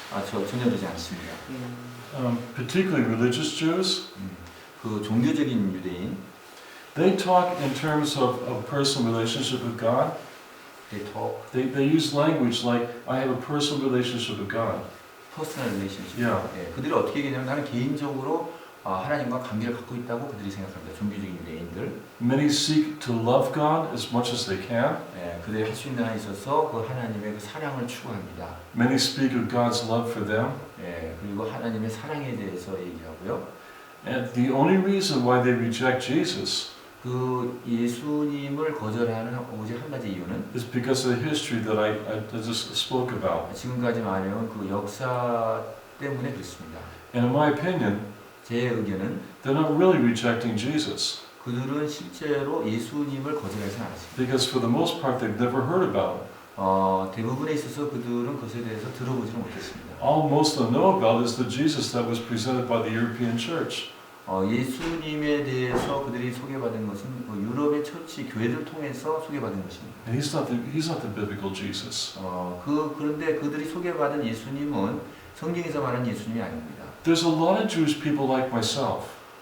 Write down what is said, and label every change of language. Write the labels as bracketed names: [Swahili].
[Korean] 전혀 그러지 않습니다. [English] Particularly religious Jews, [Korean] 그 종교적인 유대인, [English] they talk in terms of a personal relationship with God. they talk They use language like, I have a personal relationship with God. personal relationship. Yeah. [Korean] 그들이 어떻게 얘기냐면 나는 개인적으로 하나님과 관계를 갖고 있다고 그들이 생각합니다. 종교적인 유대인들. [English] Many seek to love God as much as they can. [Korean] 그들이 할 수 있는 한에 있어서 그 하나님의 그 사랑을 추구합니다. [English] Many speak of God's love for them. [Korean] 그리고 하나님의 사랑에 대해서 얘기하고요. [English] And the only reason why they reject Jesus [Korean] 그 예수님을 거절하는 오직 한 가지 이유는 [English] is because of the history that I just spoke about. [Korean] 지금까지 말해온 그 역사 때문에 그렇습니다. [English] And in my opinion, [Korean] 제 의견은 [English] they're not really rejecting Jesus. [Korean] 그들은 실제로 예수님을 거절하지 않았습니다. [English] Because for the most part, they've never heard about him. [Korean] 대부분에 있어서 그들은 그것에 대해서 들어보지는 못했습니다. [English] All most of them know about is the Jesus that was presented by the European church. [Korean] 예수님에 대해서 그들이 소개받은 것은 유럽의 처치 교회를 통해서 소개받은 것입니다. [English] And he's not the biblical Jesus. [Korean] 그런데 그들이 소개받은 예수님은 성경에서 말하는 예수님이 아닙니다. [English] There's a lot of Jewish people like myself.